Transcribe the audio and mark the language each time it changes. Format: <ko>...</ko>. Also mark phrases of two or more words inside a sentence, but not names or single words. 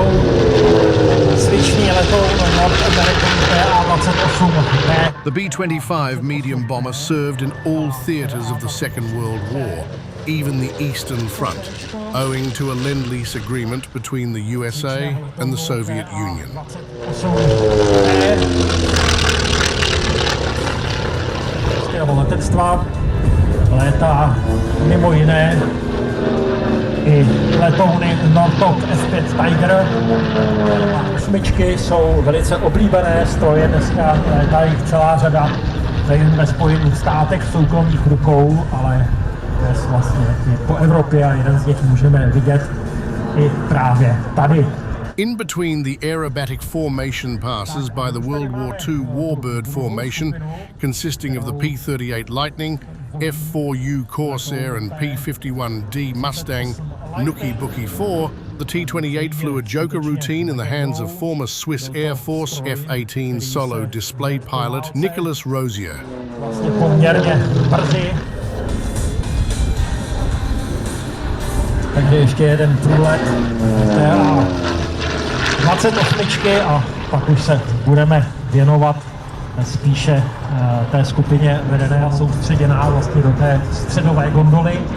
<cs>Zvyšný letoun North American PA-28B.</cs> <en>The B-25 medium bomber served in all theaters of the Second World War, even the Eastern Front, owing to a Lend-Lease agreement between the USA and the Soviet Union.</en> <cs>Letectva létá mimo jiné i letouny Northrop F-5 Tiger. Osmičky jsou velice oblíbené stroje, dneska létá jich celá řada, nejen ve Spojených státech v soukromých rukou, ale dnes vlastně po Evropě a jeden z nich můžeme vidět i právě tady.</cs> <en>In between the aerobatic formation passes by the World War II Warbird formation, consisting of the P-38 Lightning, F-4U Corsair and P-51D Mustang Nookie Bookie 4, the T-28 flew a Joker routine in the hands of former Swiss Air Force F-18 solo display pilot Nicolas Rosier.</en> <cs>Vlastně poměrně brzy. Takže ještě jeden průlet. 28 a pak už se budeme věnovat spíše té skupině vedené a soustředěná vlastně do té středové gondoly.</cs>